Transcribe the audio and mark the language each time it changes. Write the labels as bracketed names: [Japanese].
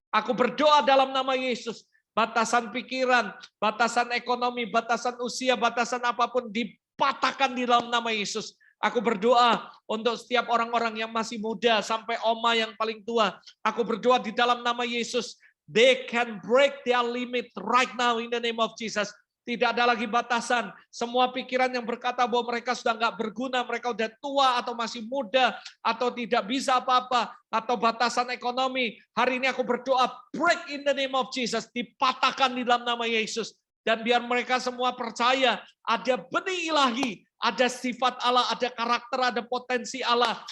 [Indonesian] Aku berdoa dalam nama Yesus, batasan pikiran, batasan ekonomi, batasan usia, batasan apapun dipatahkan di dalam nama Yesus. Aku berdoa untuk setiap orang-orang yang masih muda sampai oma yang paling tua. Aku berdoa di dalam nama Yesus. [English] They can break their limit right now in the name of Jesus. [Indonesian] Tidak ada lagi batasan. Semua pikiran yang berkata bahwa mereka sudah nggak berguna, mereka udah tua atau masih muda, atau tidak bisa apa-apa, atau batasan ekonomi. Hari ini aku berdoa, [English] break in the name of Jesus. [Indonesian] Dipatahkan di dalam nama Yesus. Dan biar mereka semua percaya ada benih ilahi, ada sifat Allah, ada karakter, ada potensi Allah.